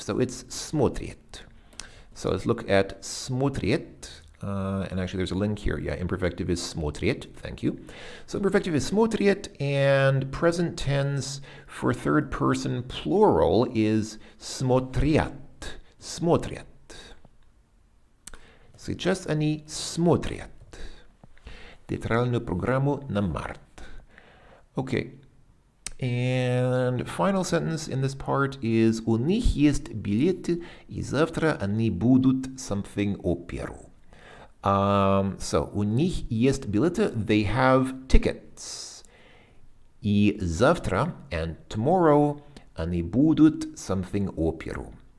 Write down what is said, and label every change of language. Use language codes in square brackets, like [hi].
[en] So it's смотрит. So let's look at смотрит. And actually there's a link here. Yeah, imperfective is смотрит. Thank you. So imperfective is смотрит, and present tense for third person plural is смотрят. [ru] Смотрят. Сейчас они смотрят театральную программу на март. Okay. And final sentence in this part is у них есть билеты, и завтра они будут something оперу. [en] So у них есть билеты, they have tickets. [ru] И завтра, and tomorrow, они будут something оперу.